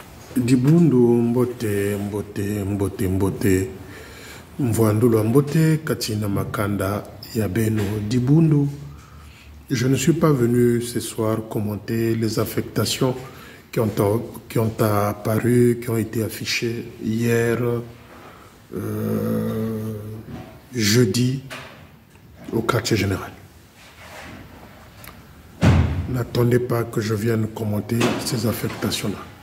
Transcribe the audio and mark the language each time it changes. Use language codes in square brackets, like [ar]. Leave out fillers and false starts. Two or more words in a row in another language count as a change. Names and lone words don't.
[kg] Dibundu mbote mbote mbote mbote mvoandolo mbote katina makanda yabeno Dibundu. [fr] Je ne suis pas venu ce soir commenter les affectations qui ont apparu, qui ont été affichées hier, jeudi, au quartier général. N'attendez pas que je vienne commenter ces affectations-là.